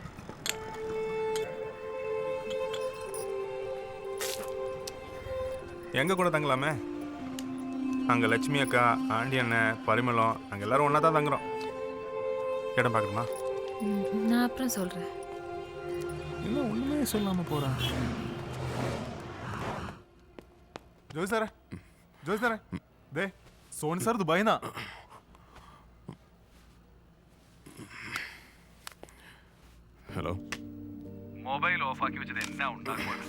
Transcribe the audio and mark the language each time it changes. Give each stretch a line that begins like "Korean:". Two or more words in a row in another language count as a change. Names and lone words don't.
Tamil: எங்கே கூட தங்கலாமே? அங்கே லட்சுமி அக்கா, ஆண்டி அண்ணன், பரிமளம் நாங்கள் எல்லாரும் ஒன்றா தான் தங்குறோம். இடம் பார்க்கணுமா? நான் அப்புறம் சொல்கிறேன். இன்னும் ஒன்றுமே சொல்லாமல் போகிறான்.
Malayalam: ജോയ് സാറേ ദേ സോണി സാർ ദുബായിന്നാ. ഹലോ. മൊബൈൽ ഓഫാക്കി വെച്ചത് എന്നാ ഉണ്ടാക്കുവാണ്?